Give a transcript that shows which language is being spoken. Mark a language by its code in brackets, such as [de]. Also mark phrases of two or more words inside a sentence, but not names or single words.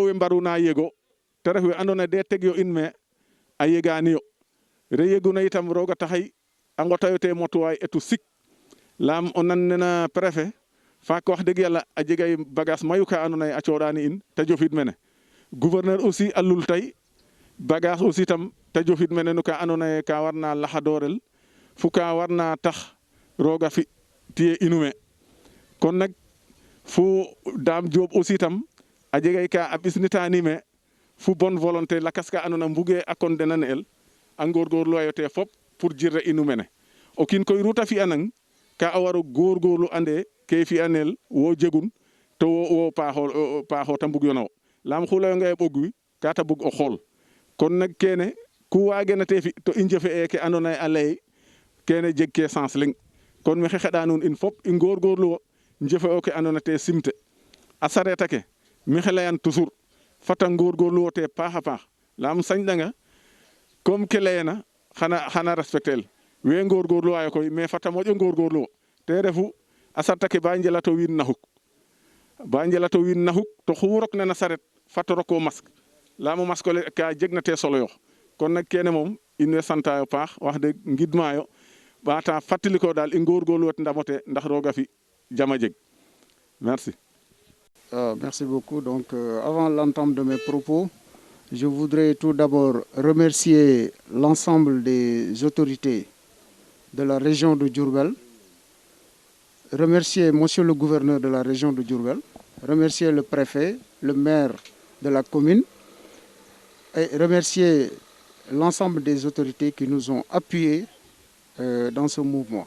[srr] we mbaruna yego te ref we andoona yee de tegyo in me a yeganiyo re yeguna itam roog a taxay a ngotayo te motuwaay etu sik laam o nan nena préfet faak [wo] wax dëgg [srr] yàlla a jegay bagage mayu ka andoona yee a cooɗaani in te jofid mene [fr] gouverneur aussi [srr] a lul tay [fr] bagage aussi [srr] tam te jofid mene no ka andoona yee ka warna laxadoorel fu ka warna tax roog a fi tiye inume kon nag fu Dame Diop aussi tam a jegay ka a ɓisnitaani me fu [fr] bonne volonté [srr] lakas ka andoona mbugee a condamner ne'el a ngóorgóorluwayo te fop pour jirre inu mene o kiin koy ruta fi'anang ka a waro góorgóorlu ande ke fi'anel wo jegun to wo paaxo ta mbug yono laam xu layonga ye ɓog wi ka ta bug o xool kon nag kene ku waagena te fi to i njëfe'e ke andoona yee a lay kene jeg ke sens leŋ kon maxey xeɗa nuun in fop i ngóorgóorlu wo njëfe'o ke andoona te simte a sareet ake maxey layan toujours fata ngóorgóorlu wo te paax a paax laam sañɗanga comme ke layena xana respectel we ngóorgóorluwaayo koy mais fata moƴo ngóorgóorlu wo te refu a sarta ke ba njelato wiin naxuk to xu rokna na saret fat o roko masque laamo masque ole ka jegna te solo yox kon nag kene moom in way santaayo paax [wo] wax dëgg [srr] ngidmaayo ɓaata fàttalikoo daal i ngóorgóorluwat ndamote ndax roog a fi jama jeg merci. [fr] Merci beaucoup. Donc, avant l'entame de mes propos, je voudrais tout d'abord remercier l'ensemble des autorités de la région de Diourbel, remercier monsieur le gouverneur de la région de Diourbel, remercier le préfet, le maire de la commune et remercier l'ensemble des autorités qui nous ont appuyés dans ce mouvement.